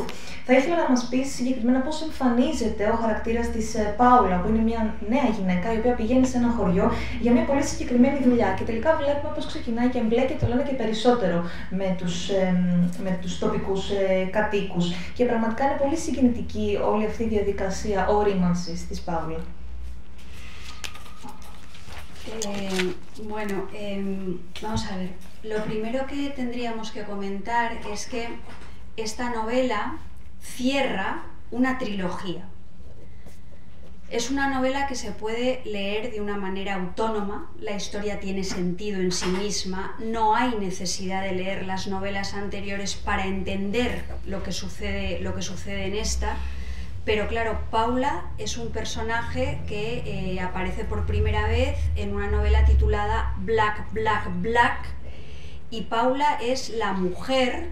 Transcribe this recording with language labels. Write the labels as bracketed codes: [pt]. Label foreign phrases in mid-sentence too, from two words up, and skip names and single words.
[el] Θα ήθελα να μας πεις συγκεκριμένα πώς εμφανίζεται ο χαρακτήρας της Πάουλα, που είναι μια νέα γυναίκα, η οποία πηγαίνει σε ένα χωριό για μια πολύ συγκεκριμένη δουλειά. Και τελικά βλέπουμε πώς ξεκινάει και εμπλέκεται όλο ένα και περισσότερο με τους τοπικούς κατοίκους. Και πραγματικά είναι πολύ συγκινητική όλη αυτή η διαδικασία ορίμανσης της Πάουλα. [es] Bueno, vamos a ver. Lo primero que tendríamos que comentar es que esta novela cierra una trilogía. Es una novela que se puede leer de una manera autónoma, la historia tiene sentido en sí misma, no hay necesidad de leer las novelas anteriores para entender lo que sucede en esta, pero claro, Paula es un personaje que aparece por primera vez en una novela titulada Black, Black, Black, y Paula es la mujer